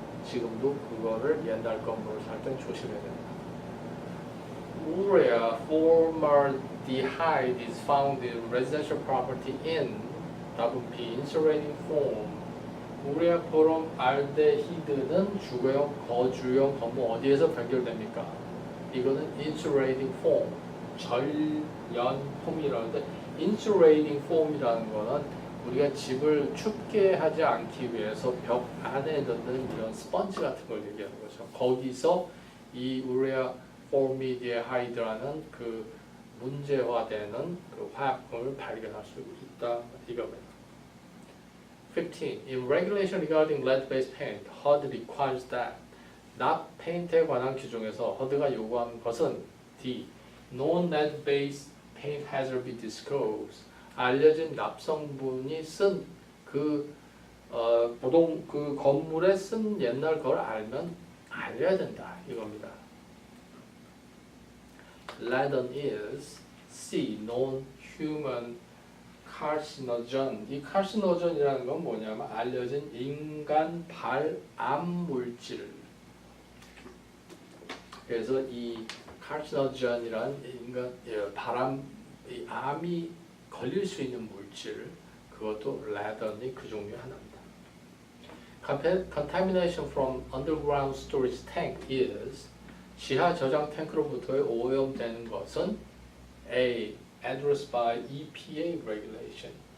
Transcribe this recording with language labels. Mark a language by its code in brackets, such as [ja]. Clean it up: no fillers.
[ko] 지금도 그거를 옛날 건물을 살 땐 조심해야 됩니다. [en] Urea formaldehyde is found in residential property in WP insulating foam. [ko] 우레아 포름알데히드는 주거용, 거주용 건물 어디에서 변결됩니까? 이거는 insulating foam, 절연폼이라는데 insulating foam이라는 거는 우리가 집을 춥게 하지 않기 위해서 벽 안에 넣는 이런 스펀지 같은 걸 얘기하는 거죠. 거기서 이 우레아 포르미디하이드라는 그 문제화되는 그 화학품을 발견할 수 있다 이겁니다. 15. [en] In regulation regarding lead-based paint, HUD requires that [ko] 납 페인트에 관한 규정에서 HUD가 요구하는 것은 D. [en] Known lead-based paint hazard be disclosed. [ko] 알려진 납성분이 쓴 그 보통 그 건물에 쓴 옛날 걸 알면 알려야 된다 이겁니다. [en] Radon is C. Known human carcinogen. [ko] 이 carcinogen이라는 건 뭐냐면 알려진 인간 발암 물질. 그래서 이 carcinogen이란 인간 발암 이 암이 걸릴 수 있는 물질, 그것도 radon이 그 종류 하나입니다. [en] Contamination from underground storage tank is [ko] 지하 저장 탱크로부터의 오염되는 것은 A. [en] Addressed by EPA regulation.